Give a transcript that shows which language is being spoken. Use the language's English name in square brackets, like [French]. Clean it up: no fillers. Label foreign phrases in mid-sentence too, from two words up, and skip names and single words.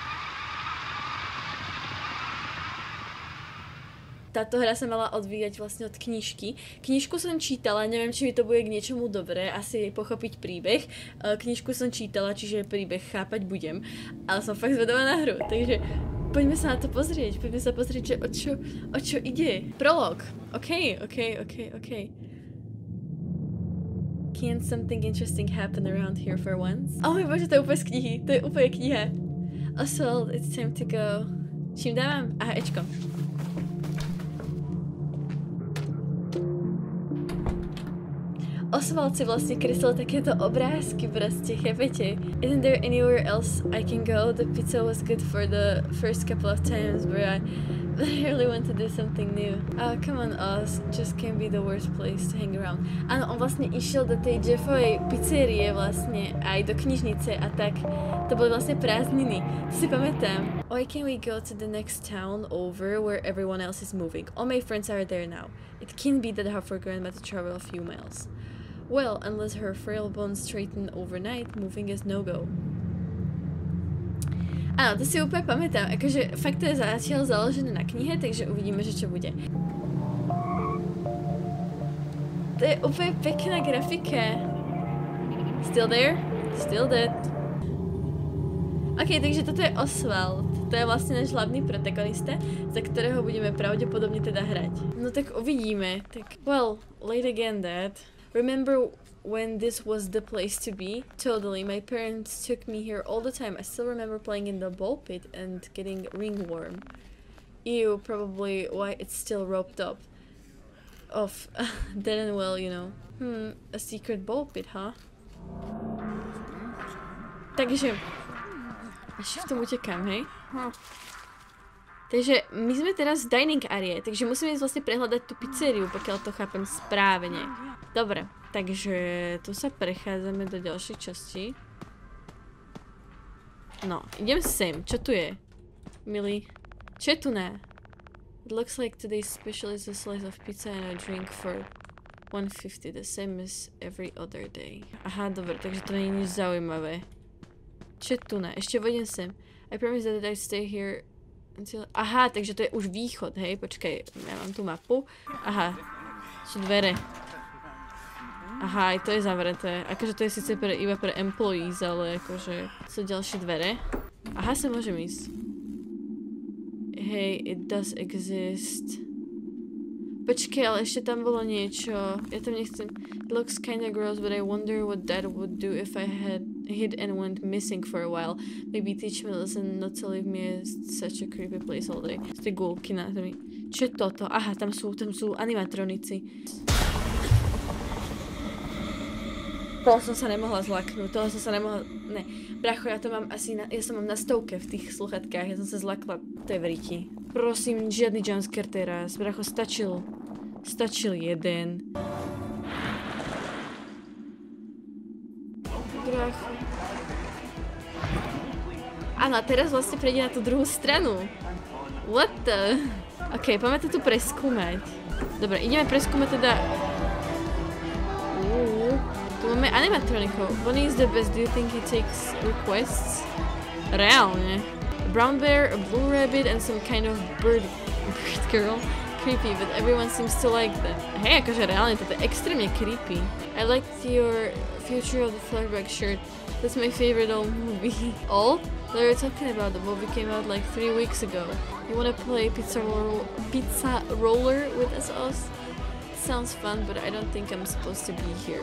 [Slovak] Táto hra sa mala odvíjať vlastne od knižky. Knižku som čítala, neviem, či mi to bude k niečomu dobré, asi pochopiť príbeh. Knižku som čítala, čiže príbeh chápať budem. Ale som fakt zvedavá na hru, takže poďme sa na to pozrieť. Poďme sa pozrieť, že o čo ide. Prolog. OK. [English] Can't something interesting happen around here for once? [Slovak] Oh môj bože, to je úplne z knihy. To je úplne kniha. [English] Oswald, it's time to go. [Slovak] Čím dávam? Aha, Ečko. Oswald si vlastne kreslil takéto obrázky proste, chápete? [English] Isn't there anywhere else I can go? The pizza was good for the first couple of times, but I really want to do something new. Oh, come on, Oz. Just can't be the worst place to hang around. [Slovak] Áno, on vlastne išiel do tej Jeffovej pizzerie vlastne, aj do knižnice a tak. To boli vlastne prázdniny. To si pamätám. [English] Why can't we go to the next town over where everyone else is moving? All my friends are there now. It can't be that hard for Grandma to travel a few miles. Well, unless her frail bones straighten overnight, moving is no-go. [Slovak] Áno, to si úplne pamätám, akože fakt to je zatiaľ založené na knihe, takže uvidíme, že čo bude. To je úplne pekná grafika. [English] Still there? Still dead. [Slovak] OK, takže toto je Oswald. To je vlastne náš hlavný protagonista, za ktorého budeme pravdepodobne teda hrať. No tak uvidíme. Tak, [English] well, late again, Dad. Remember when this was the place to be? Totally. My parents took me here all the time. I still remember playing in the ball pit and getting ringworm. Ew, probably why it's still roped up. Off. Dead and well, you know. A secret ball pit, huh? [Slovak] Takže ešte v tom utekám, hej? Takže my sme teraz v [English] dining area, [Slovak] takže musíme ísť vlastne prehľadať tú pizzeriu, pokiaľ to chápem správne. Dobre, takže tu sa prechádzame do ďalšej časti. No, idem sem. Čo tu je? Milý. Čo je tu na? [English] It looks like today's special is a slice of pizza and a drink for $1.50, the same as every other day. [Slovak] Aha, dobre, takže to nie je nič zaujímavé. Čo je tu na? Ešte vodím sem. [English] I promise that I stay here until... [Slovak] Aha, takže to je už východ, hej? Počkaj, ja mám tú mapu. Aha, sú dvere. Aha, aj to je zavreté. Akože to je síce iba pre employees, ale akože sú ďalšie dvere. Aha, sa môžem ísť. [English] Hey, it does exist. [Slovak] Počkej, ale ešte tam bolo niečo. Ja tam nechcem... [English] It looks kinda gross, but I wonder what Dad would do if I had hid and went missing for a while. Maybe teach me a lesson not to leave me such a creepy place all day. [Slovak] Z tej gulky na zemi. Čo je toto? Aha, tam sú animatronici. Toho som sa nemohla zlaknúť, Ne, bracho, ja to mám asi ja som mám na 100 v tých sluchatkách, ja som sa zlakla. To je v riti. Prosím, žiadny jumpscare teraz, bracho, stačil jeden. Bracho. Áno, a teraz vlastne prejde na tú druhú stranu. [English] What the... [Slovak] OK, poďme to tu preskúmať. Dobre, ideme preskúmať teda... Tu máme animatronikov. [English] Bonnie is the best. Do you think he takes requests? [Slovak] Reálne. [English] A brown bear, a blue rabbit, and some kind of bird girl. Creepy, but everyone seems to like that. [Slovak] Hej, akože reálne, toto je extrémne creepy. [English] I liked your Future of the Flashback shirt. That's my favorite old movie. Old? What are you talking about? The movie came out like 3 weeks ago. You wanna play pizza roller with us? Sounds fun, but I don't think I'm supposed to be here.